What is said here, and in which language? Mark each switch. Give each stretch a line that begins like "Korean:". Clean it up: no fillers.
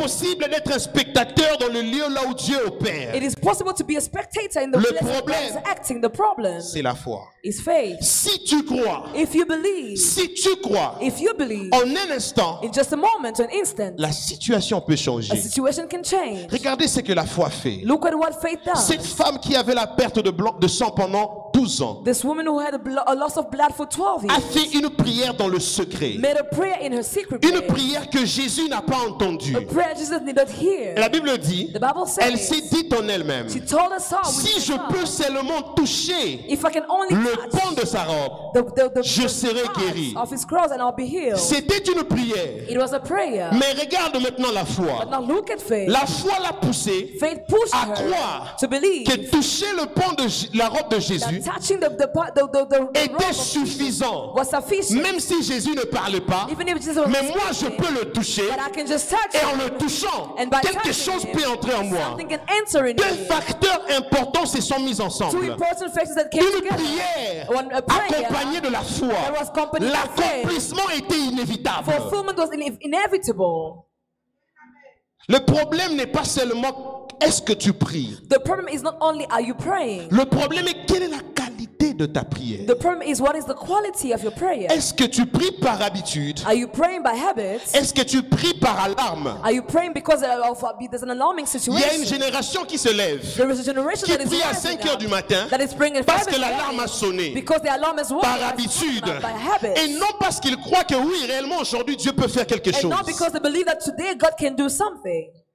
French: possible d'être un spectateur dans le lieu là où Dieu opère.
English: It is possible to be a spectator in the
French: Le
English: place where God
French: problème,
English: is acting. The problem
French: C'est la foi.
English: is faith.
French: Si tu crois,
English: If you believe, if you believe,
French: en un instant,
English: in just a moment, an instant,
French: la situation peut
English: a
French: changer.
English: situation can change.
French: Regardez ce que la foi fait.
English: Look at what faith does.
French: Cette femme qui avait la perte de sang pendant 12 ans
English: This woman who had a loss of blood for 12
French: a
English: years
French: fait une prière dans le secret.
English: made a prayer in her secret
French: Une
English: place.
French: prière que Jésus n'a pas entendue.
English: A prayer Jesus did not hear.
French: Et la Bible dit,
English: The Bible
French: elle
English: says,
French: s'est dit en elle-même,
English: she told us all,
French: si je peux seulement toucher
English: if I can only
French: le
English: touch
French: pan de sa robe, je serai guéri.
English: of his cross and I'll be healed.
French: C'était une prière.
English: It was a prayer.
French: Mais regarde maintenant la foi.
English: But now look at faith.
French: La foi l'a poussée
English: Faith pushed
French: à
English: her
French: croire
English: to believe
French: que toucher le pan de la robe de Jésus
English: that touching the robe
French: était
English: of
French: suffisant.
English: was sufficient.
French: Même si Jésus ne parlait pas,
English: Even if Jesus was
French: mais moi je
English: speaking,
French: peux le toucher
English: but I can just touch
French: et en
English: him.
French: le touchant,
English: And by
French: quelque
English: touching
French: chose
English: him,
French: peut entrer en moi.
English: something can enter in
French: Deux
English: me.
French: facteurs importants se sont mis
English: Two
French: ensemble.
English: important factors that came
French: Une
English: together.
French: prière
English: A prayer
French: accompagnée de la
English: that
French: foi.
English: was accompanied by faith.
French: L'accomplissement était inévitable.
English: Fulfillment was inevitable.
French: Le problème n'est pas seulement est-ce que tu pries.
English: The problem is not only are you praying.
French: Le problème est quelle est la qualité de ta prière.
English: The problem is what is the quality of your prayer.
French: Est-ce que tu pries par habitude?
English: Are you praying by habits?
French: Est-ce que tu pries par alarme?
English: Are you praying because there's an alarming
French: Il y a une
English: situation?
French: génération qui se lève,
English: There is a generation
French: qui
English: that is
French: prie à
English: rising
French: 5 heures
English: up,
French: du matin
English: that is praying at
French: parce
English: 5
French: que
English: in the
French: l'alarme a
English: morning
French: sonné.
English: because the alarm is
French: Par
English: working
French: habitude.
English: by habit.
French: Et non parce qu'ils croient que oui, réellement aujourd'hui Dieu peut faire quelque
English: And
French: chose.
English: not because they believe that today God can do something.